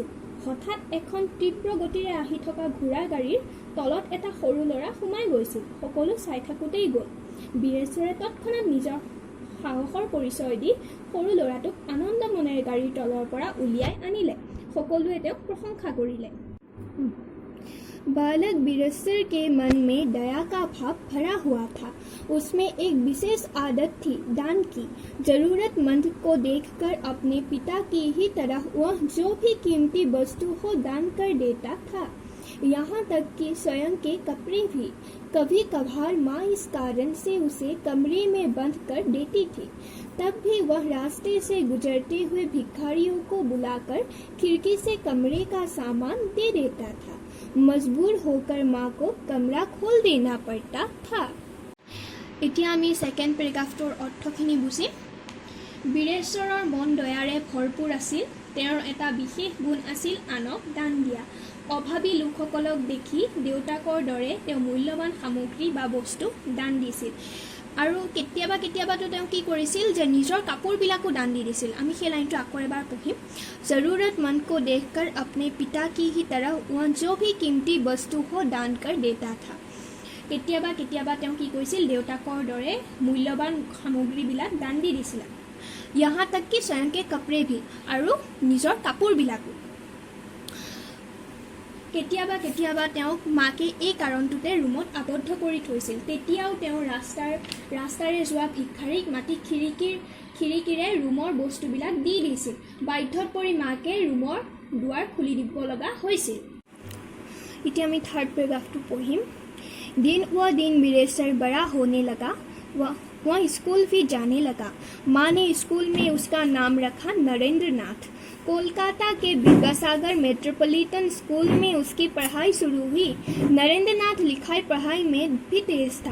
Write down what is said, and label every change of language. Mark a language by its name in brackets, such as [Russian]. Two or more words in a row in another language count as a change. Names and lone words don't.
[Assamese] হঠাৎ এখন তীব্ৰ গতিৰে আহি থকা ঘোঁৰা গাড়ীৰ তলত এটা সৰু ল'ৰা সোমাই গৈছিল। সকলো চাই থাকোঁতেই গ'ল। বীৰেশ্বৰে তৎক্ষণাত নিজৰ সাহসৰ পৰিচয় দি সৰু ল'ৰাটোক আনন্দ মনেৰে গাড়ীৰ তলৰ পৰা উলিয়াই আনিলে। সকলোৱে তেওঁক প্ৰশংসা কৰিলে। [Hindi] बालक बीरेश्वर के मन में दया का भाव भरा हुआ था। उसमें एक विशेष आदत थी, दान की। जरूरतमंद को देखकर अपने पिता की ही तरह वह जो भी कीमती वस्तु हो दान कर देता था, यहाँ तक कि स्वयं के कपड़े भी। कभी कभार माँ इस कारण से उसे कमरे में बंद कर देती थी। तब भी वह रास्ते से गुजरते हुए भिखारियों को बुलाकर खिड़की से कमरे का सामान दे देता था। मजबूर होकर माँ को कमरा खोल देना पड़ता था। [Assamese] এতিয়া আমি সেকেন্ড পেৰাগ্ৰাফটোৰ অৰ্থখিনি বুজিম। বীৰেশ্বৰৰ মন দয়াৰে ভৰপূৰ আছিল। তেওঁৰ এটা বিশেষ গুণ আছিল আনক দান দিয়া। অভাৱী লোকসকলক দেখি দেউতাকৰ দৰে তেওঁ মূল্যৱান সামগ্ৰী বা বস্তু দান দিছিল। আৰু কেতিয়াবাতো তেওঁ কি কৰিছিল যে নিজৰ কাপোৰবিলাকো দান দি দিছিল। আমি সেই লাইনটো আকৌ এবাৰ পঢ়িম। [Hindi] जरूरतमंद को देखकर अपने पिता की ही तरह वह जो भी कीमती वस्तु हो दान कर देता था। [Assamese] কেতিয়াবা তেওঁ কি কৰিছিল, দেউতাকৰ দৰে মূল্যৱান সামগ্ৰীবিলাক দান দি দিছিল। [Hindi] यहाँ तक कि स्वयं के कपड़े भी, [Assamese] আৰু নিজৰ কাপোৰবিলাকো। কেতিয়াবা তেওঁক মাকে এই কাৰণটোতে ৰুমত আবদ্ধ কৰি থৈছিল। তেতিয়াও তেওঁ ৰাস্তাৰে যোৱা ভিক্ষাৰীক মাতি খিৰিকীৰে ৰুমৰ বস্তুবিলাক দি দিছিল। বাধ্যত পৰি মাকে ৰুমৰ দুৱাৰ খুলি দিব লগা হৈছিল। এতিয়া আমি থাৰ্ড পেৰাগ্ৰাফটো পঢ়িম। [Hindi] दिन व दिन बीरेश्वर बड़ा होने लगा। वह स्कूल भी जाने लगा। माँ ने स्कूल में उसका नाम रखा नरेंद्र नाथ। कोलकाता के विद्यासागर मेट्रोपॉलिटन स्कूल में उसकी पढ़ाई शुरू हुई। नरेंद्र नाथ लिखाई पढ़ाई में भी तेज था।